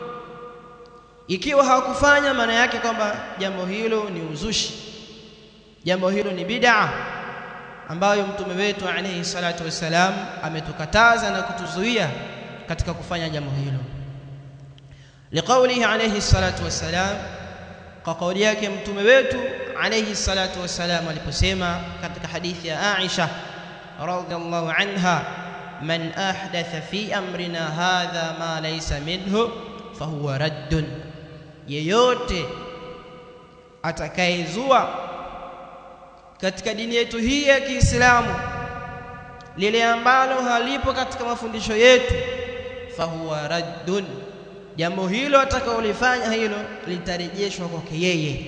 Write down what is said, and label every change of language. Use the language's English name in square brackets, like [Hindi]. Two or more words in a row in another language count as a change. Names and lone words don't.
[Swahili] Ikiwa hawakufanya, maana yake kwamba jambo hilo ni uzushi, jambo hilo ni bid'a ambayo mtume wetu [Arabic] عليه الصلاة والسلام [Swahili] ametukataza na kutuzuia katika kufanya jambo hilo. [Arabic] لقوله عليه الصلاة والسلام, [Swahili] kwa kauli yake mtume wetu [Arabic] عليه الصلاة والسلام [Swahili] aliposema katika hadithi ya Aisha [Arabic] رضي الله عنها, من أحدث في أمرنا هذا ما ليس منه فهو رد, [Swahili] yeyote atakayezua katika dini yetu hii ya Kiislamu lile ambalo halipo katika mafundisho yetu, [Arabic] فهو رد, [Swahili] jambo hilo atakaolifanya hilo litarejeshwa kwake yeye.